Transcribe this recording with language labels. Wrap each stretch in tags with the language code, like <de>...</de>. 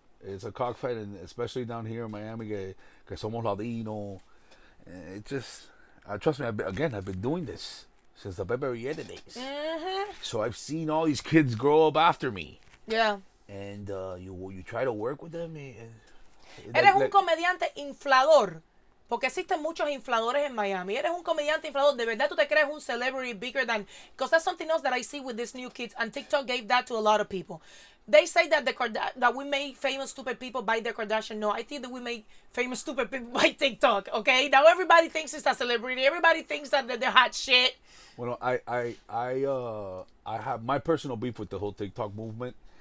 <en>It's a cockfight, and especially down here in Miami,</en> <es>que somos Latino.</es> <en>It just, trust me, I've been doing this since the Pepe Villeta days. Mm-hmm. So I've seen all these kids grow up after me. Yeah. And you try to work with them.</en> <es>Eres un comediante inflador. Porque existen muchos infladores en Miami. Eres un comediante inflador. De verdad tú te crees un</es> <en>celebrity bigger than... Because that's something else that I see with these new kids. And TikTok gave that to a lot of people. They say that that we made famous stupid people by the Kardashian. No, I think that we made famous stupid people by TikTok. Okay? Now everybody thinks it's a celebrity. Everybody thinks that they're hot shit. Well, I have my personal beef with the whole TikTok movement.</en>